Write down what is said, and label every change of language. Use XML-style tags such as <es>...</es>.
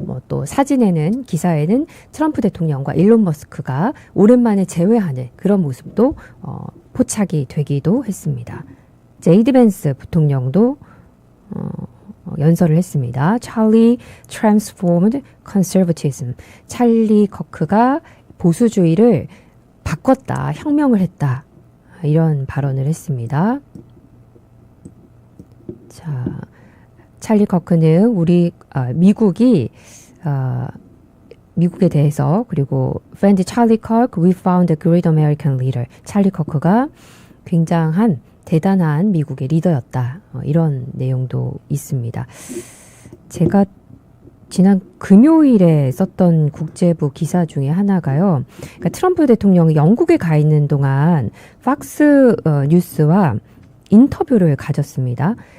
<ko>또 기사에는 트럼프 대통령과 일론 머스크가 오랜만에 재회하는 그런 모습도 포착이 되기도 했습니다. 제이디 벤스 부통령도 연설을 했습니다.</ko> <en>Charlie transformed conservatism.</en> <ko>찰리 커크가 보수주의를 바꿨다, 혁명을 했다. 이런 발언을 했습니다. 자, 찰리 커크는 미국에 대해서 그리고</ko> <en>Friend Charlie Kirk, we found a great American leader.</en> <ko>찰리 커크가 굉장한 대단한 미국의 리더였다. 이런 내용도 있습니다. 제가 지난 금요일에 썼던 국제부 기사 중에 하나가요. 그러니까 트럼프 대통령이 영국에 가 있는 동안 팍스 뉴스와 인터뷰를 가졌습니다.</ko>